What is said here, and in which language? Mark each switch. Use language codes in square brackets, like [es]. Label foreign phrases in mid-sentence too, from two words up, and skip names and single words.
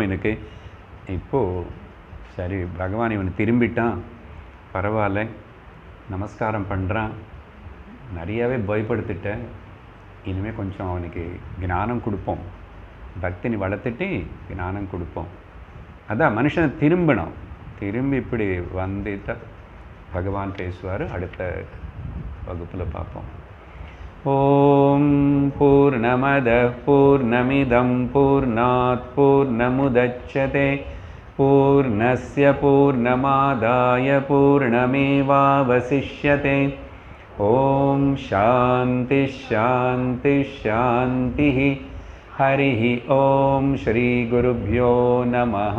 [ta] எனக்கு இப்போது சரி, பகவான் இவனை திரும்பிட்டான், பரவாயில்ல, நமஸ்காரம் பண்ணுறான், நிறையாவே பயப்படுத்திட்டேன், இனிமேல் கொஞ்சம் அவனுக்கு ஞானம் கொடுப்போம், பக்தினி வளர்த்துட்டு ஞானம் கொடுப்போம். அதான் மனுஷனை திரும்பணும். திரும்பி இப்படி வந்துட்டு பகவான் பேசுவார். அடுத்த வகுப்பில் பார்ப்போம். [sa] ॐ पूर्णमदः पूर्णमिदं पूर्णात् पूर्णमुदच्यते पूर्णस्य पूर्णमादाय पूर्णमेवावशिष्यते. ओम शांति शांति शांति। हरि ओम। श्री गुरुभ्यो नमः।